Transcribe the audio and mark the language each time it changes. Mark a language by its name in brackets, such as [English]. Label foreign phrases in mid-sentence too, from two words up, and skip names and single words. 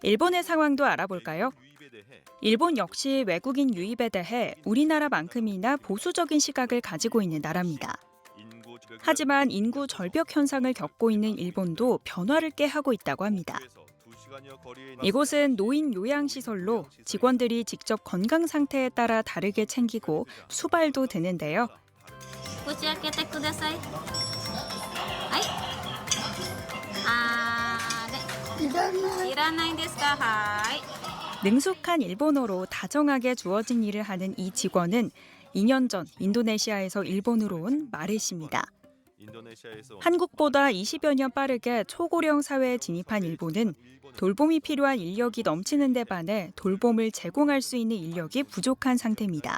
[Korean] 일본의 상황도 알아볼까요? 일본 역시 외국인 유입에 대해 우리나라만큼이나 보수적인 시각을 가지고 있는 나라입니다. 하지만 인구 절벽 현상을 겪고 있는 일본도 변화를 꾀하고 있다고 합니다. 이곳은 노인 요양시설로 직원들이 직접 건강 상태에 따라 다르게 챙기고 수발도 드는데요. [Japanese] 口開けてください。はい。いらないですか？はい。 [Korean] 능숙한 일본어로 다정하게 주어진 일을 하는 이 직원은 2년 전 인도네시아에서 일본으로 온 마레 씨입니다. 한국보다 20여 년 빠르게 초고령 사회에 진입한 일본은 돌봄이 필요한 인력이 넘치는 데 반해 돌봄을 제공할 수 있는 인력이 부족한 상태입니다.